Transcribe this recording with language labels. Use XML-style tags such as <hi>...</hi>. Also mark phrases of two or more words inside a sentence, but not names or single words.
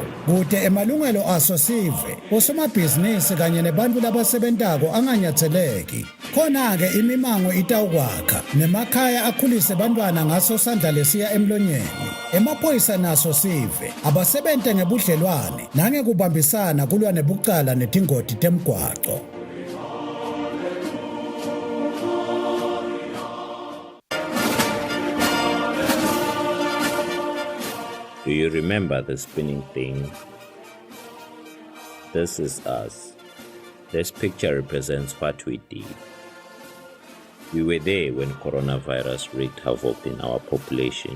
<ss>Kude emalungelo aso sive osomabhizinisi kanye nebantu labasebentako anganyatheleki. Khona-ke imimango itawukwakha nemakhaya akhulise bantwana ngaso sandla lesiya emlonyeni. Emaphoyisa naso sive abasebente ngebudlelwane nangekubambisana kulwa nebucala netingoti temgwaco.</ss> <en>Do you remember the spinning thing? This is us. This picture represents what we did. We were there when coronavirus wreaked havoc in our population.</en>